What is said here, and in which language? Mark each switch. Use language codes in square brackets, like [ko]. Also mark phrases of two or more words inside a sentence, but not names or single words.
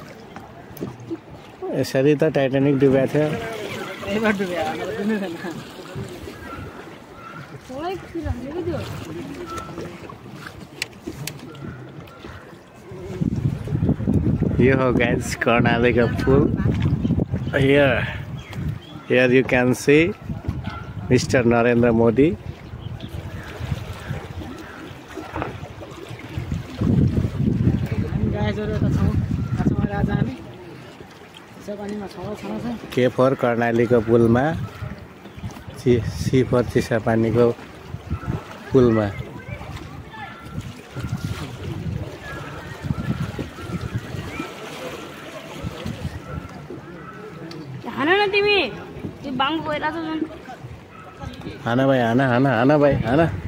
[ne] यसरी त टाइटानिक डुबेको थियो यो हो गाइस कर्णालीको पुल [en] here you can see Mr. [ne] Narendra Modi [en] K for [ne] कर्णालीको पुलमा [en] C for [ne] चिसापानीको पुलमा हाना भाइ हाना हाना हाना भाइ हाना